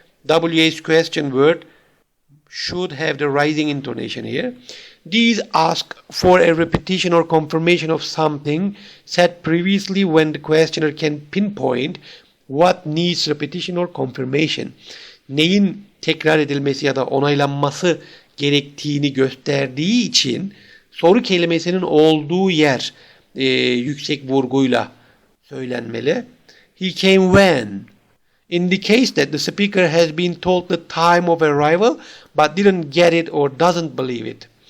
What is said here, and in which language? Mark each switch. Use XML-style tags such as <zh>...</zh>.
<en>WH question word should have the rising intonation here. These ask for a repetition or confirmation of something said previously when the questioner can pinpoint what needs repetition or confirmation.</en> <tr>Neyin tekrar edilmesi ya da onaylanması gerektiğini gösterdiği için soru kelimesinin olduğu yer yüksek vurguyla söylenmeli.</tr> <en>He came when indicates that the speaker has been told the time of arrival but didn't get it or doesn't believe it.</en>